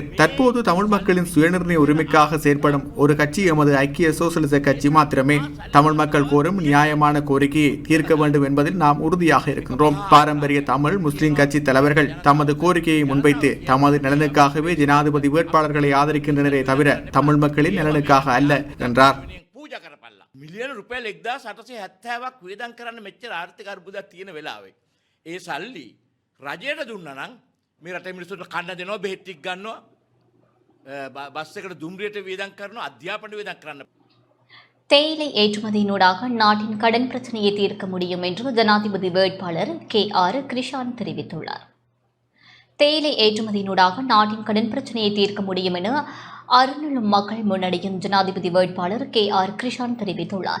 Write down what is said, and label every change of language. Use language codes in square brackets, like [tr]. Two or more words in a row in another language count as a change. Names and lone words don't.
[ta] தற்போது தமிழ் மக்களின் சுயநிர்ணய உரிமைக்காக செயற்படும் ஒரு கட்சி எமது ஐக்கிய சோசலிச கட்சி மாத்திரமே. தமிழ் மக்கள் கோரும் நியாயமான கோரிக்கையை தீர்க்க வேண்டும் என்பதில் நாம் உறுதியாக இருக்கின்றோம். பாரம்பரிய தமிழ் முஸ்லிம் கட்சி தலைவர்கள் தமது கோரிக்கையை முன்வைத்து தமது நலனுக்காகவே ஜனாதிபதி வேட்பாளர்களை ஆதரிக்கின்றனரே தவிர தமிழ் மக்களின் நலனுக்காக அல்ல என்றார். [si] මිලියන රුපියල් 1870ක් වියදම් කරන්න මෙච්චර ආර්ථික අර්බුදයක් තියෙන වෙලාවේ ඒ සල්ලි රජයට දුන්නා නම් මේ රටේ මිනිස්සුන්ට කන්න දෙනවා, බෙහෙත් ටික ගන්නවා, බස් එකට දුම්රියට වියදම් කරනවා, අධ්‍යාපන වියදම් කරන්න. [ta] தேயிலை ஏற்றுமதியினூடாக நாட்டின் கடன் பிரச்சனையை தீர்க்க முடியும் என்று ஜனாதிபதி வேட்பாளர் KR கிருஷான் தெரிவித்துள்ளார். தேயிலை ஏற்றுமதியினூடாக நாட்டின் கடன் பிரச்சனையை தீர்க்க முடியும் என அருணலும் மக்கள் முன்னணியின் ஜனாதிபதி வேட்பாளர் KR கிருஷான் தெரிவித்துள்ளார்.